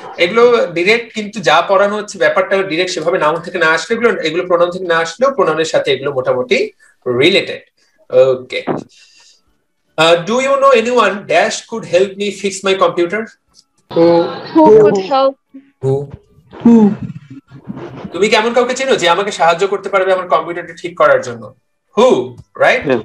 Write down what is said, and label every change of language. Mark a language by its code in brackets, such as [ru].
[bn] এগুলো ডিরেক্ট কিন্তু যা পড়ানো হচ্ছে ব্যাপারটা ডিরেক্ট সেভাবে নাউন থেকে না আসলে, এগুলো প্রোনাউন থেকে না আসলেও প্রোনাউনের সাথে এগুলো মোটামুটি related. [en] Okay, do you know anyone dash could help me fix my computer? Who could help? Who? [bn] তুমি কেমন কাউকে চেনো যে আমাকে সাহায্য করতে পারবে আমার কম্পিউটারটা ঠিক করার জন্য? [en] Who, right?